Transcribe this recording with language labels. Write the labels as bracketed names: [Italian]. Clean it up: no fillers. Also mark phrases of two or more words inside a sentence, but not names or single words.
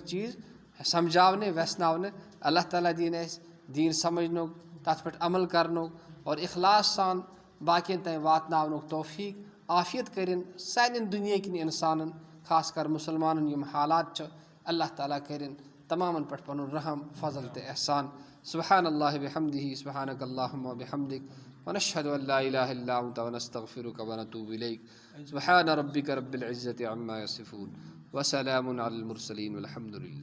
[Kashmiri] چیٖز سمجھاونہٕ ویژھناونہٕ اللہ تعالیٰ دِیِن اَسہِ دیٖن سمجھنُک تتھ پٮ۪ٹھ عمل کرنُک اور اخلاص سان باقین تام واتناونُک توفیٖق عافیت کٔرِنۍ سانٮ۪ن دُنیا کٮ۪ن انسانن خاص کر مُسلمانن یِم حالات چھِ اللہ تعالیٰ کٔرِنۍ تمامن پٮ۪ٹھ پنُن رحم فضل تہٕ احسان [Arabic] سبحان اللہ بحمدہ سبحانک اللہم وبحمدک ونشہد ان لا الہ الا انت ونستغفرک ونتوب الیک سبحان ربک رب العزة عما یصفون وسلام علی المرسلین والحمد للہ.